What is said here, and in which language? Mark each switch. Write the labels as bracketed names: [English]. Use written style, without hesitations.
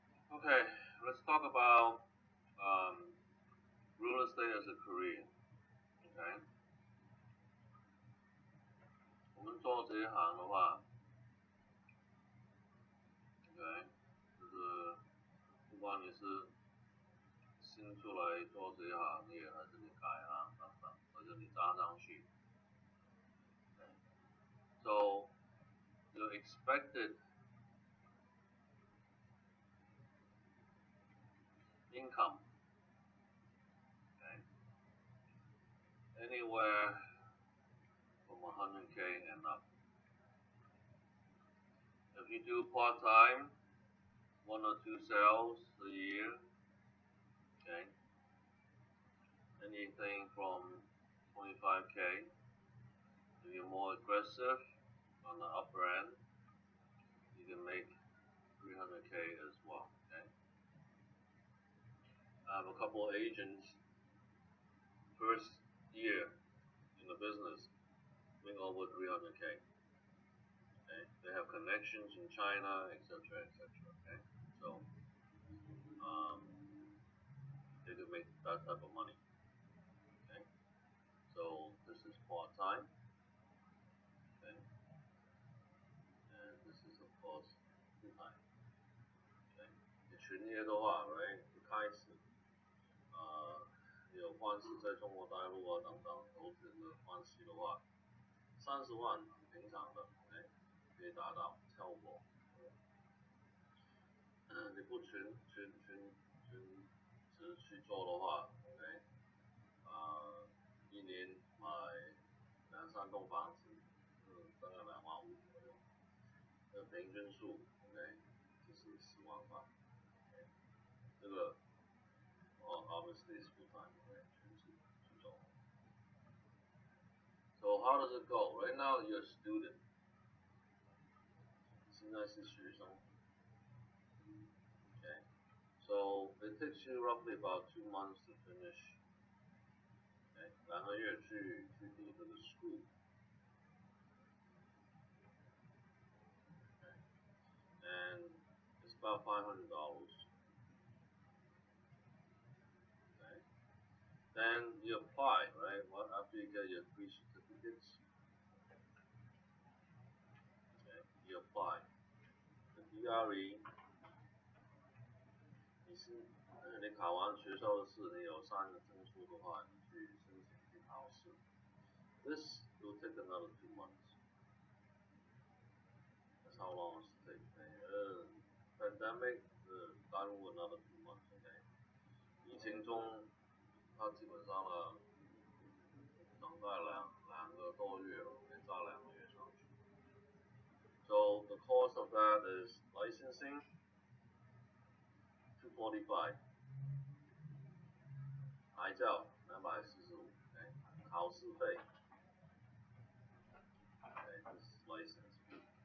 [English] Okay, let's talk about um, real estate as a career. [Chinese] Okay，我们做这一行的话，OK，就是不管你是新出来做这一行业，还是你改行等等，或者你加上去， [English] so your expected income, okay, anywhere from 100K and up. If you do part time, one or two sales a year, okay, anything from 25K. If you're more aggressive on the upper end, you can make 300K as well. Okay. I have a couple of agents first year in the business make over 300K. Okay. They have connections in China, etc., etc. Okay. So they can make that type of money. Okay. So this is part time. Okay. And this is of course full time. Okay. [Chinese] 你全业的话，right， 一开始有关系在中国大陆啊等等投资的关系的话，30万很平常的，哎，可以达到效果。你不全职去做的话，OK，一年买2、3栋房子，大概2万5左右，平均数，OK，就是10万块。这个 [English] obviously is full time， [Chinese] OK，全职去做。 [English] So how does it go? Right now you're a student. [Chinese] 现在是学生。 [English] Okay. So it takes you roughly about 2 months to finish. Okay. [Chinese] 2个月去读这个 school. [English] Okay. And it's about $500. Okay. Then you apply, right? What after you get your 3 certificates? Okay. You apply. [Chinese] The DRE 你考完学校的试，你有3个证书的话，你去申请去考试。 [English] This will take another 2 months. That's how long it takes. Pandemic [Chinese] 耽误 [English] another 2 months. Okay. [Chinese] 疫情中，它基本上呢，等待2个多月了，再2个月上去。 [English] So the cost of that is licensing, 245. [Chinese] 牌照245，考试费， [English] this is license fee.